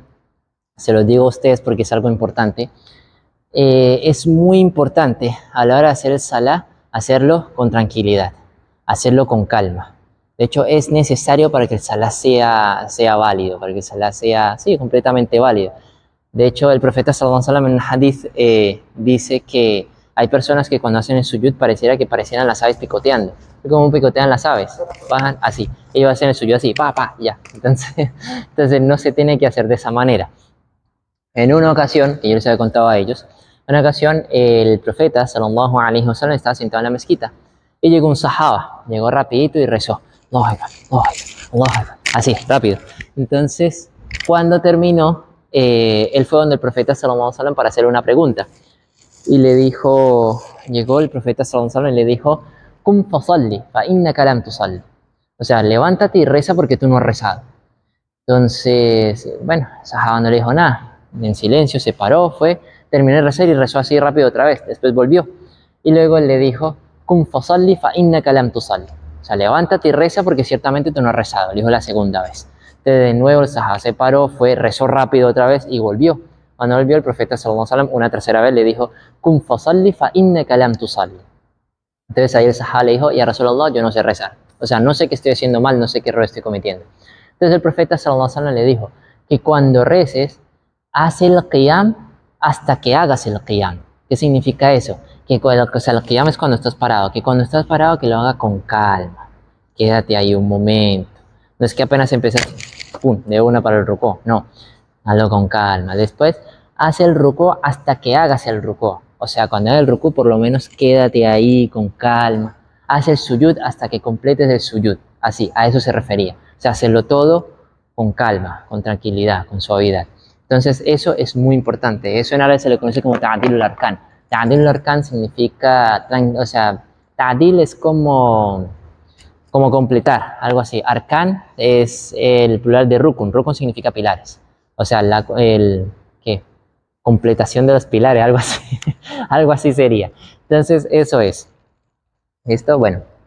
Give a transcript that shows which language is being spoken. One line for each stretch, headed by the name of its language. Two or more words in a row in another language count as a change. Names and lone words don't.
Spanish: Se los digo a ustedes porque es algo importante. Es muy importante a la hora de hacer el salah, hacerlo con tranquilidad, hacerlo con calma. De hecho, es necesario para que el salah sea válido, para que el salah sea, sí, completamente válido. De hecho, el profeta
Arabic: صلى الله عليه وسلم
Spanish: en un hadith dice que hay personas que cuando hacen el suyud parecieran las aves picoteando. ¿Cómo picotean las aves? Bajan así. Ellos hacen el suyud así, pa, ya. Entonces no se tiene que hacer de esa manera. En una ocasión, que yo les había contado a ellos, en una ocasión el profeta
Arabic: صلى الله عليه وسلم
Spanish: estaba sentado en la mezquita y llegó un sahaba, llegó rapidito y rezó,
Arabic: الله أكبر، الله أكبر، الله أكبر,
Spanish: así, rápido. Entonces, cuando terminó, él fue donde el profeta
Arabic: صلى الله عليه وسلم
Spanish: para hacerle una pregunta y le dijo, llegó el profeta
Arabic: صلى الله عليه وسلم
Spanish: y le dijo,
Arabic: قم فصل، فإنك لم تصل.
Spanish: O sea, levántate y reza porque tú no has rezado. Entonces, bueno, Sahaba no le dijo nada. En silencio se paró, fue, terminó de rezar y rezó así rápido otra vez. Después volvió. Y luego le dijo,
Arabic: قم فصل فإنك لم تصل.
Spanish: O sea, levántate y reza porque ciertamente tú no has rezado. Le dijo la segunda vez. Entonces, de nuevo el Sahaba se paró, fue, rezó rápido otra vez y volvió. Cuando volvió el profeta
Arabic: صلى الله عليه وسلم
Spanish: una tercera vez le dijo,
Arabic: قم فصل فإنك لم تصل.
Spanish: Entonces ahí el Sahaba le dijo,
Arabic: يا رسول الله,
Spanish: yo no sé rezar. O sea, no sé qué estoy haciendo mal, no sé qué error estoy cometiendo. Entonces el profeta
Arabic: صلى الله عليه وسلم
Spanish: le dijo que cuando reces, haz el qiyam hasta que hagas el qiyam. ¿Qué significa eso? Que o sea, el qiyam es cuando estás parado, que cuando estás parado que lo haga con calma. Quédate ahí un momento. No es que apenas empieces, pum, de una para el rukú, no. Hazlo con calma. Después, haz el rukú hasta que hagas el rukú. O sea, cuando hagas el rukú, por lo menos quédate ahí con calma. Haz el suyud hasta que completes el suyud. Así, a eso se refería. O sea, hacerlo todo con calma, con tranquilidad, con suavidad. Entonces, eso es muy importante. Eso en árabe se le conoce como
Arabic: تعديل الأركان. تعديل الأركان
Spanish: significa, o sea, ta'dil es como completar, algo así. Arkan es el plural de rukun. Rukun significa pilares. O sea, ¿qué? Completación de los pilares, algo así. Algo así sería. Entonces, eso es. Esto, bueno.